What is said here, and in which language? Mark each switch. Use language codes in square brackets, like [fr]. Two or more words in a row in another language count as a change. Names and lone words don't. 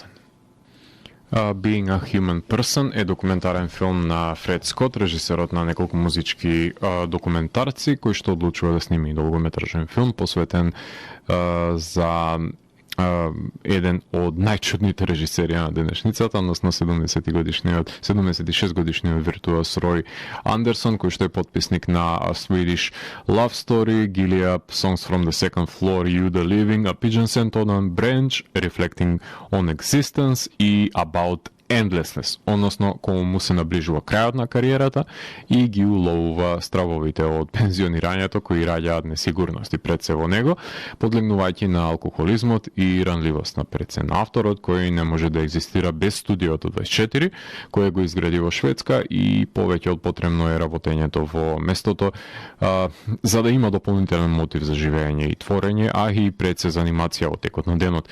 [mk] Being a Human Person е документарен филм на Фред Скот, режисерот на неколку музички документарци, кој што одлучува да сними долгометражен филм посветен за еден од најчудните режисери на денешницата, односно 76 годишниот виртуоз Рој Андерсон, кој што е потписник на A Swedish Love Story, Gilly Up, Songs from the Second Floor, You the Living, A Pigeon Sent on a Branch, Reflecting on Existence и About Endlessness, односно кому му се наближува крајот на кариерата и ги уловува стравовите од пензионирањето кои раѓаат несигурности пред се во него, подлегнувајќи на алкохолизмот и ранливост на пред се на авторот кој не може да екзистира без студиото 24, кој го изгради во Шведска и повеќе од потребно е работењето во местото за да има дополнителен мотив за живење и творење, а и пред се за анимација во текот на денот.